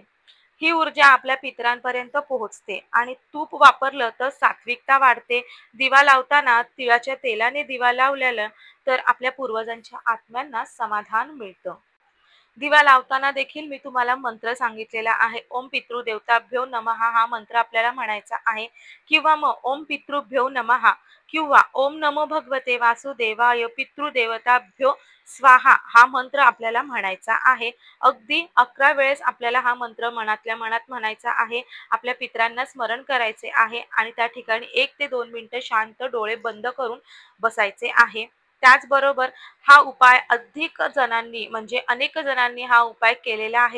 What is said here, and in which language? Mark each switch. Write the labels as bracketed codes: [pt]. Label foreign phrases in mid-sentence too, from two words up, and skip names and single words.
[mr] ही ऊर्जा आपल्या पितरांपर्यंत पोहोचते आणि तूप वापरलं तर सात्विकता वाढते. दिवा लावताना तिळाच्या तेलाने दिवा लावलेला तर आपल्या पूर्वजांच्या आत्म्यांना समाधान मिळतं. दिवा लावताना देखील मी तुम्हाला मंत्र सांगितलेला आहे. [sa] ओम पितृदेवताभ्यो नमः [mr] हा मंत्र आपल्याला म्हणायचा आहे किंवा मग [sa] ओम पितृभ्यो नमः [mr] किंवा [sa] ओम नमो भगवते वासुदेवाय पितृदेवताभ्यो स्वाहा [mr] हा मंत्र आपल्याला म्हणायचा आहे. अगदी 11 वेळेस आपल्याला हा मंत्र मनातल्या मनात म्हणायचा आहे. आपल्या पितरांना स्मरण करायचे आहे आणि त्या ठिकाणी 1 ते 2 मिनिटं शांत डोळे बंद करून बसायचे आहे. त्याचबरोबर हा उपाय अधिक जणांनी म्हणजे अनेक जणांनी हा उपाय केलेला आहे.